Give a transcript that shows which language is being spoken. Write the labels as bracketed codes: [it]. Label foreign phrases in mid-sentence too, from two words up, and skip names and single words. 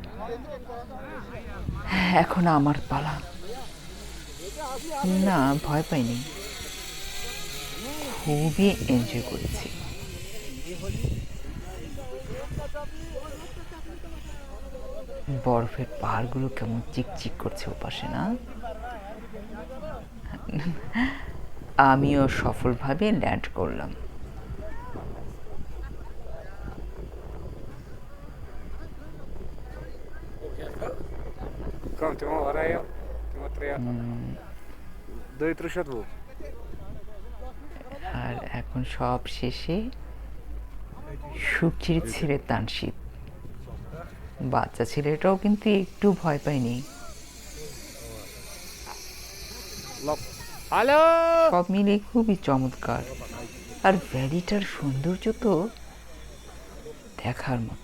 [bn] এখন আমার পালা। না, ভয় পাইনি, খুবই এনজয় করেছি। বরফের পাহাড়গুলো কেমন চিকচিক করছে ওপাশে, না? আমিও সফলভাবে ল্যান্ড করলাম। [it] Continuo ora io. Ultimo tre. 2 trusciato. [bn] আর এখন সব শেষে সুখীর ছেলে তানশীত, বাচ্চা ছেলেটাও কিন্তু একটু ভয় পায়নি। Halo! সব মিলে খুবই চমৎকার। আর ভ্যালিটার সৌন্দর্য তো দেখার মতো।